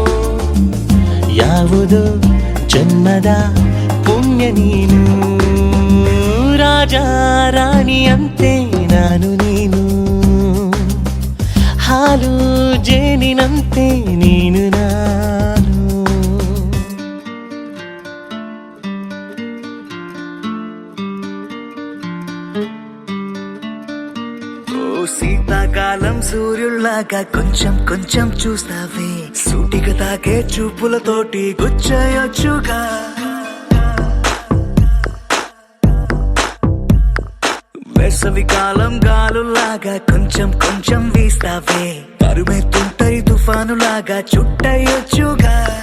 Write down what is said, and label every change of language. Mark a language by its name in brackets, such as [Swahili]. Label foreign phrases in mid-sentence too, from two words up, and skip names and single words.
[Kannada] ಯಾವುದೋ ಜನ್ಮದ ಪುಣ್ಯ ನೀನು ರಾಜ ರಾಣಿಯಂತೆ ನಾನು ನೀನು ಹಾಲು ಜೇನಿನಂತೆ ನೀನು ನಾನು [Telugu] ఓ శీతాకాలం సూర్యుల్లాగా కొంచెం కొంచెం చూస్తావే సూటిగా తాకే చూపులతోటి గుచ్చయొచ్చుగా వేసవి కాలం గాలులాగా కొంచెం కొంచెం వీస్తావే తరుమెత్తుంటరి తుఫానులాగా చుట్టయొచ్చుగా